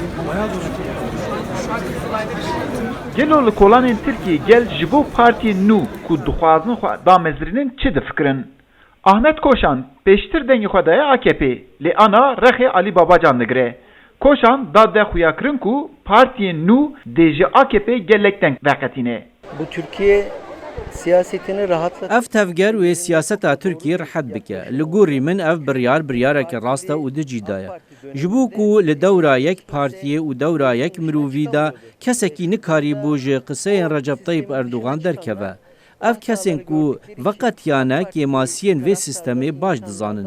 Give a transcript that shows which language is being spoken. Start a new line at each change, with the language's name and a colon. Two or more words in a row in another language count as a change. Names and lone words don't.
Kurdish: Gelo li kolanên Tirkiye gel ji bo partiyên nû ku dixwazin xwe damezirînin çi difikirin? Ahmet Koşan pêştir dengê xwe daye AKP, lê ana rexê Alî Babacan digire. Koşan da de xuyakirin ku partiyên nû dê ji AKP gelek deng veqetîne.
Turkish: Bu Türkiye siyasetini rahatlat.
Kurdish: Ev tevger û siyaseta Tirkiye rihet bike. Li gorî min ev biryareke rast e û di cîdaye. Ji bo ku li dewra yek partiyê û dewra yek mirovî de kesekî nikarîbû ji qiseyên Recep Tayyip Erdogan derkeve. Ev kesên ku veqetiyane kêmasiyên vê sistemê baş dizanin.